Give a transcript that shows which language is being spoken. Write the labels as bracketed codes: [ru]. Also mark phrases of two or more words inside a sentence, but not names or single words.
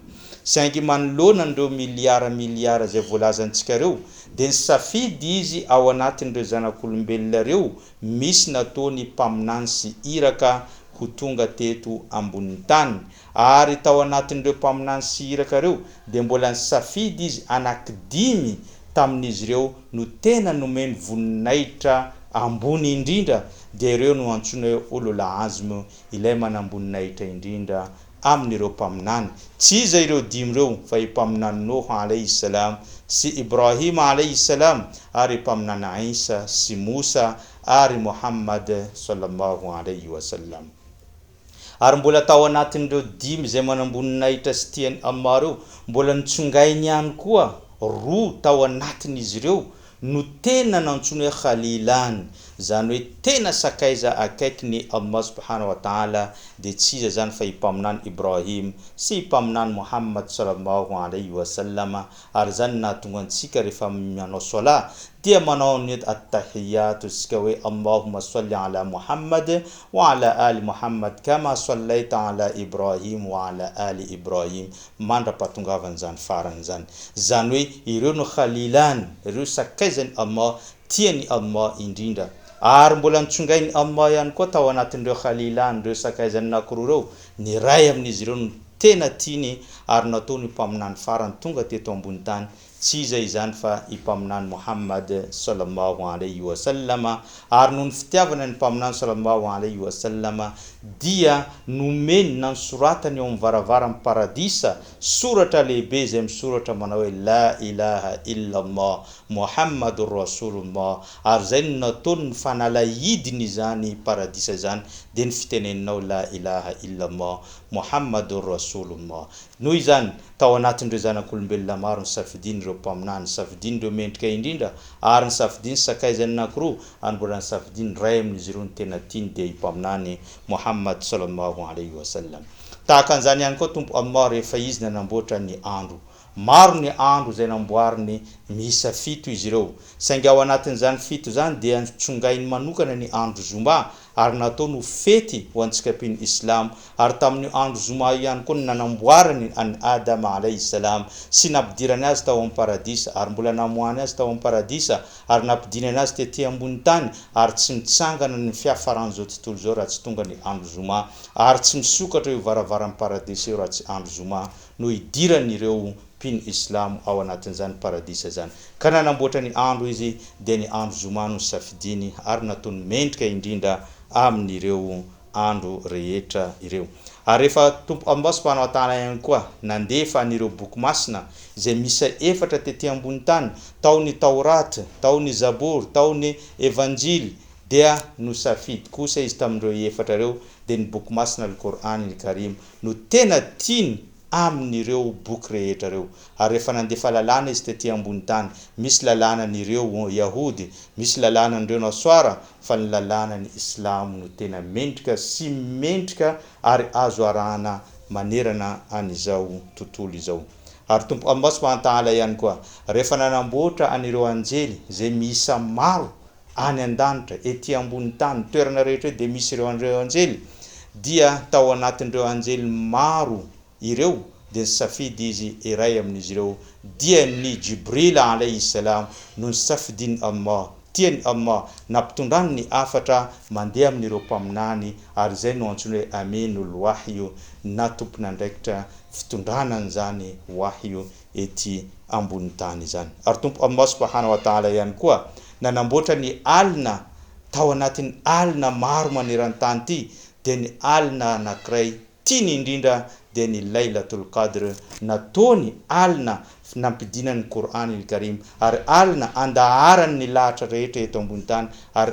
[mg] Saingy manoloana an'ireo miliara izay voalazantsika ireo, dia ny safidy izy ao anatin'ireo zanak'olombelona ireo misy nataony mpaminany sy iraka ho tonga teto ambony tany, ary tao anatin'ireo mpaminany sy iraka ireo dia mbola ny safidy izy anankidimy tamin'izy ireo no tena nomeny voninahitra ambony indrindra, dia ireo no antsoina hoe [ar] أولو العزم, [mg] ilay manamboninahitra indrindra amin'ireo mpaminany. Tsy iza ireo dimy ireo fa mpaminany Nuh [ar] عليه السلام [mg] sy Ibrahim [ar] عليه السلام, [mg] ary mpaminany Isa sy Musa ary Muhammad [ar] صلى الله عليه وسلم. [mg] Ary mbola tao anatin'ireo dimy izay manamboninahitra sy tiany Allah ireo, mbola nitsongainy ihany koa roa tao anatin'izy ireo no tena nantsoina hoe Khalilan, zany hoe tena sakaiza akaiky ny Allah [ar] سبحانه وتعالى, [mg] dia tsy iza zany fa ipaminany Ibrahim sy ipaminany Muhammad [ar] صلى الله عليه وسلم. [mg] Ary zany nahatonga antsika rehefa manao sola dia manao ny at-tahiyatu isika hoe [ar] اللهم صل على محمد وعلى آل محمد كما صليت على إبراهيم وعلى آل إبراهيم, [mg] mandra-pahatongavan'izany faran'izany. Zany hoe ireo no Khalilan, ireo sakaizany Allah, tiany Allah indrindra. ary mbola nitsongainy Allah ihany koa tao anatin'ireo khalilany ireo sakaizany nakiroa reo ny ray amin'izy ireo no tena tiany ary nataony mpaminany farany tonga teto ambony tany tsy iza izany fa impaminany Muhammad [ar] صلى الله عليه وسلم [mg] ary noho ny fitiavana ny mpaminany [ar] صلى الله عليه وسلم [mg] dia nomeny nansoratany eo amin'ny varavaran'ny paradisa soratra lehibe izay misoratra manao hoe [ar] لا إله إلا الله محمد رسول الله [mg] ary zay no nataony ny fanalahidiny izany paradisa izany dia ny fiteneninao [ar] لا إله إلا الله محمد رسول الله [mg] noho izany tao anatin'ireo zanak'olombelona maro ny safidiny ireo mpaminany safidiny ireo mendrika indrindra ary ny safidiny sakaizany nakiroa ary mbola ny safidiny ray amin'izy ireo ny tena tiany dia impaminany Muhammad [ar] صلى الله عليه وسلم [mg] tahaka an'izany ihany koa tompo Allah rehefa izy nanamboatra ny andro maro ny andro izay namboariny miisa 7 izy ireo saingy ao anatin'izany 7 zany dia tsongainy manokana ny andro zoma ary nataony fety ho antsika mpiny islam ary tamin'ny andro zoma ihany koa nanamboarany an Adam [ar] عليه السلام [mg] sy nampidirany azy tao amin'ny paradisa ary mbola namohany azy tao amin'ny paradisa ary nampidinany azy tetỳ ambony tany ary tsy mitsangana ny fiafaran'izao tontolo zao raha tsy tonga ny andro zoma ary tsy misokatra io varavaran'ny paradisa io raha tsy andro zoma no idirany ireo mpiny islam ao anatin'izany paradisa zany ka nanamboatra ny andro izy dia ny andro zoma no safidiny ary nataony mendrika indrindra amin'ireo andro rehetra ireo ary rehefa tompo Allah [ar] سبحانه وتعالى [mg] ihany koa nandefa anireo boky masina izay misy 4 tetỳ ambony tany tao ny Taurat tao ny Zabur tao ny Evanjily dia no safidy kosa izy tamin'ireo 4 reo dia ny boky masina [ar] القرآن الكريم [mg] no tena tiany amin'ireo boky rehetra reo ary rehefa nandefa lalàna izy tetỳ ambony tany misy lalànan'ireo Yahody misy lalànan'ireo Nasara fa ny lalànan'ny Islam no tena mendrika sy mendrika ary azo arahana manerana an'izao tontolo izao ary tompo Allah [ar] سبحانه وتعالى [mg] ihany koa rehefa nanamboatra anireo anjely izay miisa maro any an-danitra etỳ ambony tany toerana rehetra dia misy ireo anjely dia tao anatin'ireo anjely maro ireo dia safidy izy iray amin'izy ireo dia ny Jibril [ar] عليه السلام [mg] no safidiny Allah tiany Allah nampitondrany ny afatra mandeha amin'ireo mpaminany ary zay no antsoina hoe [ar] أمين الوحي [mg] na tompon'andraikitra fitondranany zany wahyu ety ambony tany zany ary tompo Allah [ar] سبحانه وتعالى [mg] ihany koa nanamboatra ny alina tao anatin'ny alina maro maneran-tany ty dia ny alina anankiray tiany indrindra dia ny [ar] ليلة القدر [mg] nataony alina nampidinany [ar] القرآن الكريم [mg] ary alina andaharany ny lahatra rehetra eto ambony tany ary